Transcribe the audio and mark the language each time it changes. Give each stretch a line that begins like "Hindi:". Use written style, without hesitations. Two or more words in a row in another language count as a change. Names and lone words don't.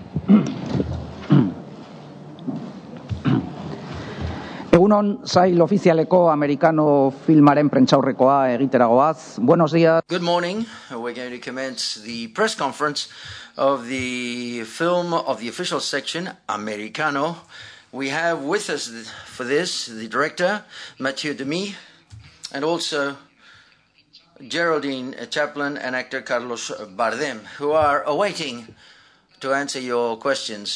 Basque: Egunon, sail ofizialeko americano filmaren prentsaurrekoa egiteragoaz.
Spanish: Buenos días.
English: Good morning. We're going to commence the press conference of the film of the official section, Americano. We have with us for this the director, Mathieu Demy, and also Geraldine Chaplin and actor Carlos Bardem, who are awaiting to answer your questions.